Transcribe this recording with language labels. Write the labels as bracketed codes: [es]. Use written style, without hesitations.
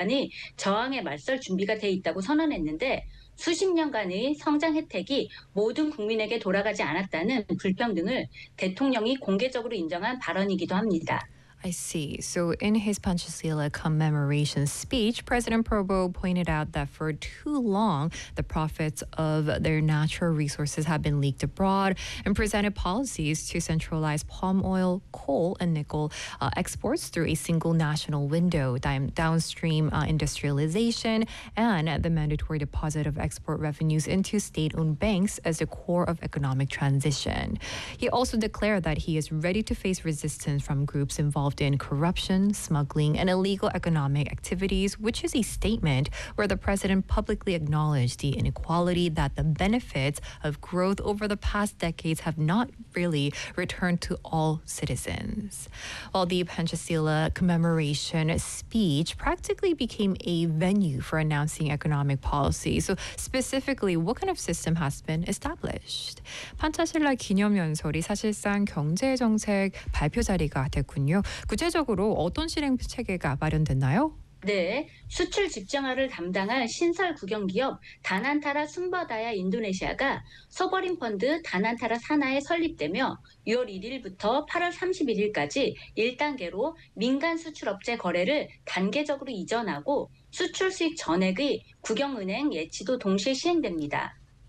[ko] 아니, 저항에 맞설 준비가 돼 있다고 선언했는데 수십 년간의 성장 혜택이 모든 국민에게 돌아가지 않았다는 불평등을 대통령이 공개적으로 인정한 발언이기도 합니다. [en] I see. So in his Pancasila commemoration speech, President Prabowo pointed out that for too long, the profits of their natural resources have been leaked abroad and presented policies to centralize palm oil, coal, and nickel exports through a single national window, downstream industrialization, and the mandatory deposit of export revenues into state-owned banks as the core of economic transition. He also declared that he is ready to face resistance from groups involved in corruption, smuggling, and illegal economic activities, which is a statement where the president publicly acknowledged the inequality that the benefits of growth over the past decades have not really returned to all citizens. While the Pancasila commemoration speech practically became a venue for announcing economic policy, so specifically, what kind of system has been established? [ko] 판타실라 기념연설이 사실상 경제정책 발표 자리가 됐군요. 구체적으로 어떤 실행 체계가 마련됐나요? 네, 수출 직정화를 담당할 신설 국영기업 다난타라 숨바다야 인도네시아가 소버린 펀드 다난타라 산하에 설립되며 6월 1일부터 8월 31일까지 1단계로 민간 수출업체 거래를 단계적으로 이전하고 수출 수익 전액의 국영은행 예치도 동시에 시행됩니다.